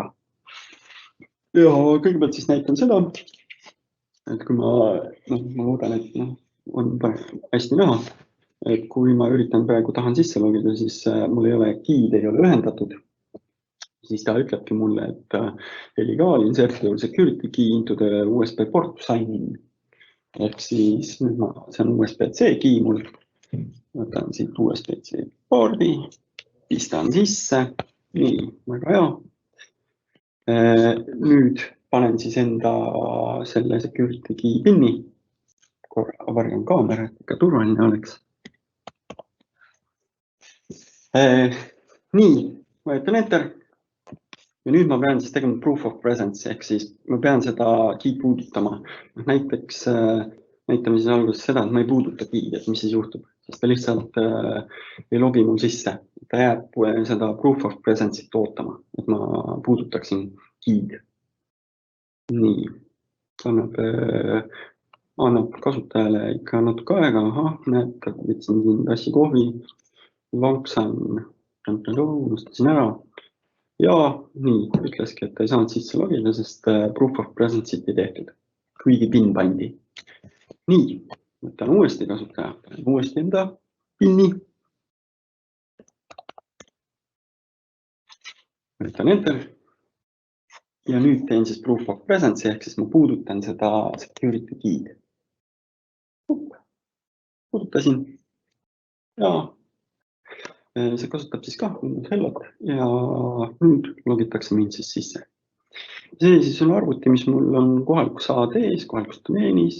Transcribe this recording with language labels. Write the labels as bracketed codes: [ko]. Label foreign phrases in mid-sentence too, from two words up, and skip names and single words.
[et] Ja kõigepealt siis näitan seda, et kui ma loodan, et on hästi näha, et kui ma üritan praegu tahan sisse logida, siis mul ei ole key'd, ei ole ühendatud. Siis ta ütlebki mulle, et [en] illegal insert your security key into the USB port to sign in. [et] Ehk siis nüüd see on USB-C key mul. Võtan siit USB-C pordi, pistan sisse. Nii, väga hea. Nüüd panen siis enda selle [en] security key [et] pinni. Korra varjan kaamera, et ikka turvaline oleks. Nii, vajutan enter. Ja nüüd ma pean siis tegema [en] proof of presence, [et] ehk siis ma pean seda key puudutama. Näiteks näitame siis alguses seda, et ma ei puuduta key'd, et mis siis juhtub. Sest ta lihtsalt ei logi mul sisse. Ta jääb seda [en] proof of presence'it [et] ootama, et ma puudutaksin key'd. Nii, annab kasutajale ikka natuke aega. Näed, võtsin siin tassi kohvi, lanksan, unustasin ära. ja nii, ütleski, et ei saanud sisse logida, sest [en] proof of presence'it [et] ei tehtud, kuigi PIN pandi. Nii, võtan uuesti kasutaja, uuesti enda PIN-i. Võtan enter. Ja nüüd teen siis [en] proof of presence, [et] ehk siis ma puudutan seda [en] security key'd. [et] Puudutasin ja see kasutab siis ka Windows Hellot ja nüüd logitakse mind siis sisse. See siis on arvuti, mis mul on kohalikus AD-s, kohalikus domeenis.